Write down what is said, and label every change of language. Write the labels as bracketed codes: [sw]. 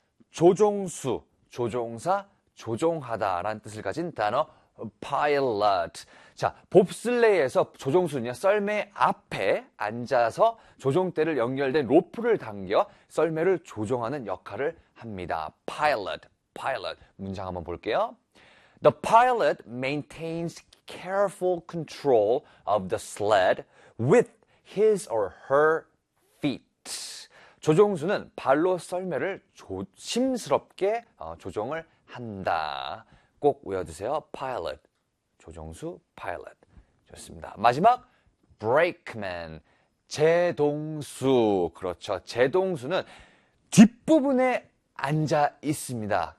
[ko] 조종수, 조종사, 조종하다 라는 뜻을 가진 단어. [en] Pilot. [ko] 자, 봅슬레이에서 조종수는요, 썰매 앞에 앉아서 조종대를 연결된 로프를 당겨 썰매를 조종하는 역할을 합니다. Pilot, pilot. 문장 한번 볼게요. [en] The pilot maintains careful control of the sled with his or her feet. [ko] 조종수는 발로 썰매를 조심스럽게 조종을 한다. 꼭 외워주세요. Pilot. 조종수, pilot. 좋습니다. 마지막, brakeman. 제동수. 그렇죠. 제동수는 뒷부분에 앉아 있습니다.